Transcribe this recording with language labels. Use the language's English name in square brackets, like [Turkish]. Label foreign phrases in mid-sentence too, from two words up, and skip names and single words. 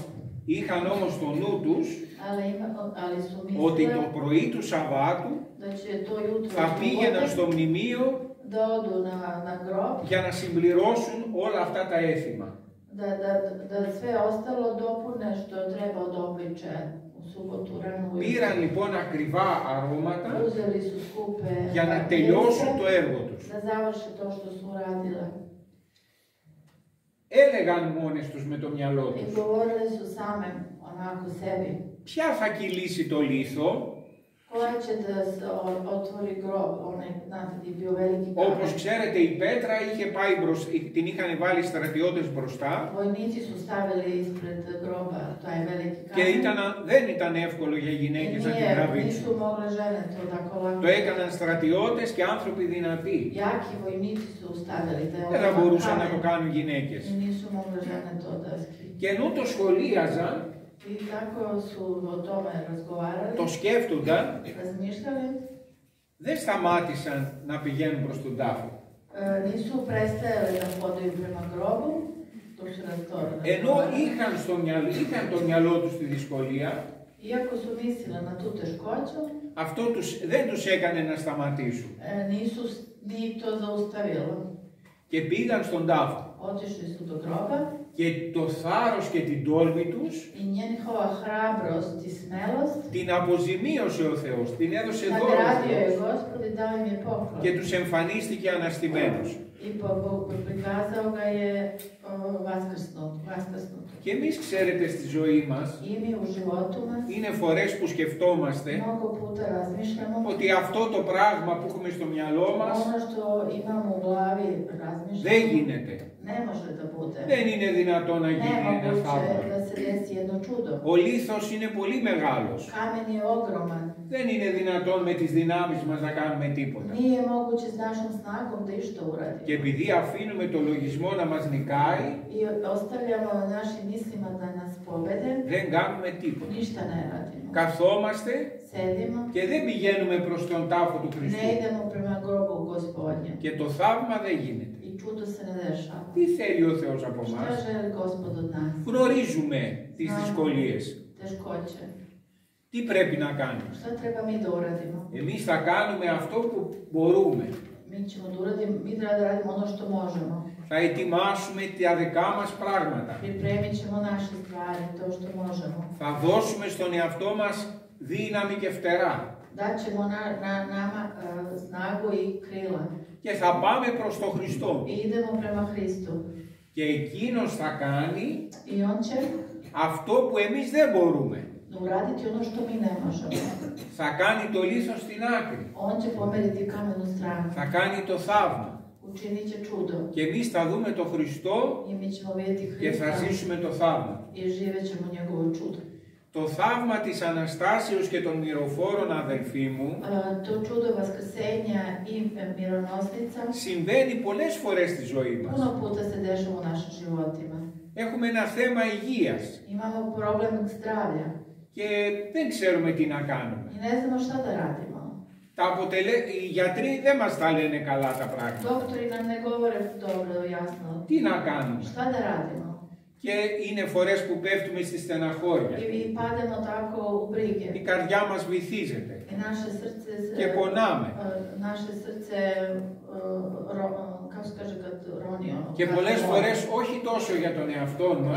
[Greek] Είχαν όμως στο νου τους [Serbian] Ali su [Greek] ότι [Serbian] mislili [Greek] το πρωί του Σαββάτου [Serbian] da će to jutro [Greek] θα πήγαιναν [Serbian] subote [Greek] στο μνημείο [Serbian] da odu na grob, [Greek] για να συμπληρώσουν όλα αυτά τα έθιμα. [Serbian] da sve ostalo dopune što treba od obliče u subotu rano ujutro. [Greek] Πήραν λοιπόν ακριβά αρώματα [Serbian] Uzeli su skupe [Greek] για να τελειώσουν το έργο τους. [Serbian] da završe to što su uradile. [Greek] Έλεγαν μόνες τους με το μυαλό [Serbian] I [Greek] τους. [Serbian] govorile su same onako sebi. [Greek] Ποια θα κυλήσει το λίθο, [Serbian] Koja će da se otvori grob, onaj, znate, gdje je bio veliki [Greek] όπως [Serbian] kamen. [Greek] ξέρετε η Πέτρα είχε πάει την είχαν βάλει στρατιώτες μπροστά [Serbian] Vojnici su stavili ispred groba taj veliki [Greek] και [Serbian] kamen. [Greek] δεν ήταν εύκολο για γυναίκες να την τραβήξουν. [Serbian] Nisu mogle žene to tako lako. [Greek] Το έκαναν στρατιώτες και άνθρωποι δυνατοί. [Serbian] Jaki vojnici su stavili taj [Greek] Δεν θα μπορούσαν να το [Serbian] kamen. [Greek] κάνουν γυναίκες. [Serbian] I nisu mogle žene to da skinu. [Greek] Και ενώ το σχολίαζαν, [Serbian] I tako su o tome razgovarali, [Greek] το σκέφτονταν, [Serbian] razmišljali, [Greek] δεν σταμάτησαν να πηγαίνουν προς τον τάφο. [Serbian] nisu prestajali da hodaju prema grobu, to su [Greek] Ενώ [Serbian] razgovarali. [Greek] είχαν το μυαλό τους τη δυσκολία, [Serbian] Iako su mislili na tu teškoću, [Greek] αυτό δεν τους έκανε να σταματήσουν. [Serbian] nisu ni to zaustavilo. [Greek] Και πήγαν στον τάφο. [Serbian] Otišli su do groba [Greek] Και το θάρρος και την τόλμη τους [Serbian] i njihova hrabrost i smelost [Greek] την αποζημίωσε ο Θεός, την έδωσε δώρο ο [Serbian] nagradio je [Greek] Θεός [Serbian] Gospod i dao im je poklon. [Greek] και τους εμφανίστηκε αναστημένος. [Serbian] I prikazao ga je vaskrsnut. [Greek] Και εμείς ξέρετε στη ζωή μας, [Serbian] I mi u životu nas [Greek] είναι φορές που σκεφτόμαστε [Serbian] mnogo puta razmišljamo [Greek] ότι αυτό το πράγμα που έχουμε στο μυαλό μας [Serbian] ono što imamo u glavi razmišljamo. [Greek] δεν γίνεται. [Serbian] Ne može da bude. [Greek] Δεν είναι δυνατό να γίνει ένα [Serbian] Nemoguće [Greek] θαύμα. [Serbian] da se desi jedno čudo. [Greek] Ο λίθος είναι πολύ μεγάλος. [Serbian] Kamen je ogroman. [Greek] Δεν είναι δυνατόν με τις δυνάμεις μας να κάνουμε τίποτα. [Serbian] Nije moguće s našom snagom da išta uradimo. [Greek] Και επειδή αφήνουμε το λογισμό να μας νικάει, [Serbian] I ostavljamo našim mislima da nas pobede, [Greek] δεν κάνουμε τίποτα. [Serbian] ništa ne radimo. [Greek] Καθόμαστε [Serbian] Sedimo, [Greek] και δεν πηγαίνουμε προς τον τάφο του [Serbian] ne [Greek] Χριστού. [Serbian] idemo prema grobu Gospodnjem. [Greek] Και το θαύμα δεν γίνεται. [Serbian] I čudo se ne dešava. [Greek] Τι θέλει ο Θεός από [Serbian] Šta [Greek] μας? [Serbian] želi Gospod od nas? [Greek] Γνωρίζουμε τις δυσκολίες. [Serbian] Teškoće. [Greek] Τι πρέπει να κάνουμε? [Serbian] Šta treba mi da uradimo? [Greek] Εμείς θα κάνουμε αυτό που μπορούμε. [Serbian] Mi ćemo da uradimo, mi treba da radimo ono što možemo. [Greek] Θα ετοιμάσουμε τα δικά μας πράγματα. [Serbian] Pripremit ćemo naše stvari, to što možemo. [Greek] Θα δώσουμε στον εαυτό μας δύναμη και φτερά. [Serbian] Daćemo nama snagu i krila. [Greek] Και θα πάμε προς τον Χριστό. [Serbian] I idemo prema Hristu. [Greek] Και εκείνος θα κάνει [Serbian] I on će [Greek] αυτό που εμείς δεν μπορούμε. [Serbian] uraditi ono što mi ne možemo. [Greek] Θα κάνει το λίθος στην άκρη. [Serbian] On će pomeriti kamenu stranu. [Greek] Θα κάνει το θαύμα. [Serbian] Učinit će čudo. [Greek] Και εμείς θα δούμε τον Χριστό [Serbian] I mi ćemo vidjeti [Greek] και θα [Serbian] Hrista [Greek] ζήσουμε το θαύμα. [Serbian] i živjet ćemo njegovo čudo. [Greek] Το θαύμα της Αναστάσεως και των μυροφόρων, αδελφοί μου, [Serbian] To čudo vaskrsenja i mironosnica [Greek] συμβαίνει πολλές φορές στη ζωή μας. [Serbian] puno puta se dešava u našim životima. [Greek] Έχουμε ένα θέμα υγείας [Serbian] Imamo problem zdravlja [Greek] και δεν ξέρουμε τι να κάνουμε. [Serbian] i ne znamo šta da radimo. [Greek] Οι γιατροί δεν μας τα λένε καλά τα πράγματα. [Serbian] Doktori nam ne govore dobro, jasno. [Greek] Τι να κάνουμε? [Serbian] Šta da radimo? [Greek] Και είναι φορές που πέφτουμε στη στεναχώρια. [Serbian] I pademo tako u brige. [Greek] Η καρδιά μας βυθίζεται [Serbian] I naše srce [Greek] και πονάμε. [Serbian] naše srce kako se kaže, kad roni ono. [Greek] Και πολλές φορές όχι τόσο για τον εαυτό μας,